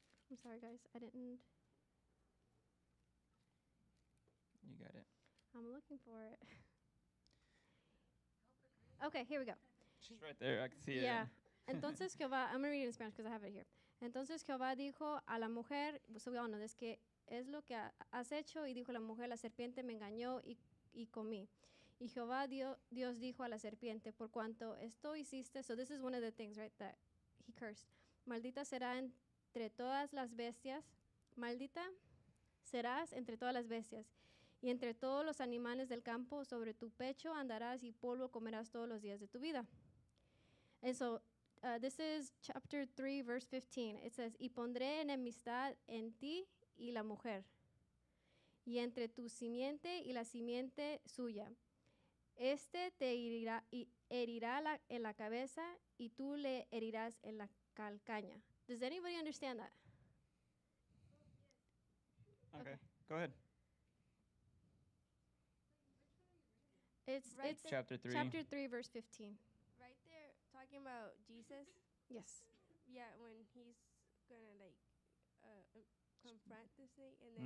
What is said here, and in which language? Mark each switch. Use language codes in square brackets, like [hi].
[en] I'm sorry, guys. I didn't. You got it. I'm looking for it. Okay, here we go. She's right there. I can see Yeah. it. [es] Entonces Jehová, [en] I'm going to read it in Spanish because I have it here. [es] Entonces Jehová dijo a la mujer, es que es lo que has hecho, y dijo la mujer, la serpiente me engañó y comí. Y Jehová Dios dijo a la serpiente, por cuanto esto hiciste, [en] so this is one of the things, right, that He cursed. [es] Maldita será entre todas las bestias, maldita serás entre todas las bestias, y entre todos los animales del campo, sobre tu pecho andarás y polvo comerás todos los días de tu vida. [en] And so this is chapter 3, verse 15. It says, [es] y pondré enemistad en ti y la mujer, y entre tu simiente y la simiente suya. Este te herirá en la cabeza, y tú le herirás en la calcaña. [en] Does anybody understand that? Okay. Go ahead. It's Right it's there. Chapter 3. chapter 3, verse 15. Right there, talking about Jesus. Yes. Yeah, when He's gonna like confront the snake, and then